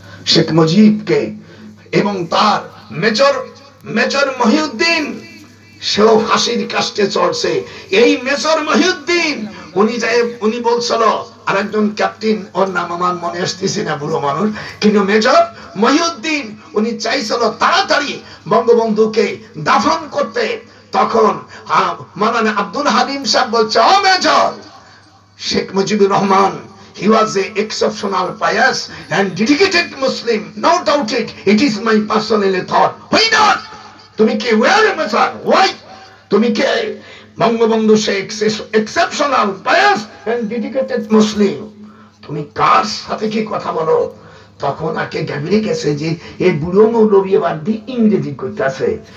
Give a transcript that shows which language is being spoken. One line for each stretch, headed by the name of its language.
Bangla: শেখ মুজিবকে এবং তার মেজর মহিউদ্দিন, সেও ফাঁসির কাস্টে চড়ছে। এই মেজর মহিউদ্দিন উনি বলছিল, আর একজন ক্যাপ্টেন, ওর নাম আমার মনে আসতেছে না, বুড়ো মানুষ, কিন্তু মেজর মহিউদ্দিন উনি চাইছিল তাড়াতাড়ি বঙ্গবন্ধুকে দাফন করতে। তখন মাওলানা আব্দুল হালিম সাহেব বলছে, ও major,
English: Sheikh Mujibur Rahman, he was a exceptional, pious and dedicated Muslim, no doubt it is my personal thought. Why not?
Bangla: তুমি কি
English: where
Bangla: মেজর?
English: Why?
Bangla: তুমি কে? Bangabandhu Sheikh
English: exceptional, pious and dedicated Muslim,
Bangla: তুমি কার সাথে কি কথা বলো? তখন আগে ঘাবড়ে গেছে যে এই বুড়ো মৌলবী এবার দিয়ে ইংরেজি করতেছে।